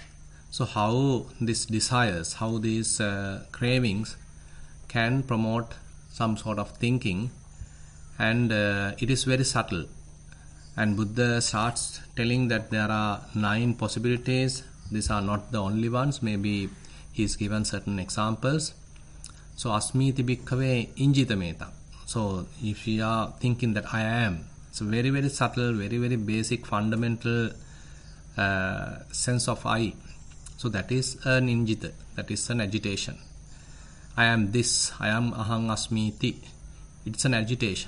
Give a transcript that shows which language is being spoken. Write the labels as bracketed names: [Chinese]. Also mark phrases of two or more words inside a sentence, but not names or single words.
[English] So how these desires, how these cravings can promote some sort of thinking, and it is very subtle. And Buddha starts telling that there are 9 possibilities. These are not the only ones. Maybe he's given certain examples. [Pali] So asmiti bhikkhave injitameta. [English] So if we are thinking that I am, it's a very very subtle, very very basic fundamental sense of I. So that is an injita, that is an agitation. I am this, I am [Pali] aham asmiti. [English] It's an agitation.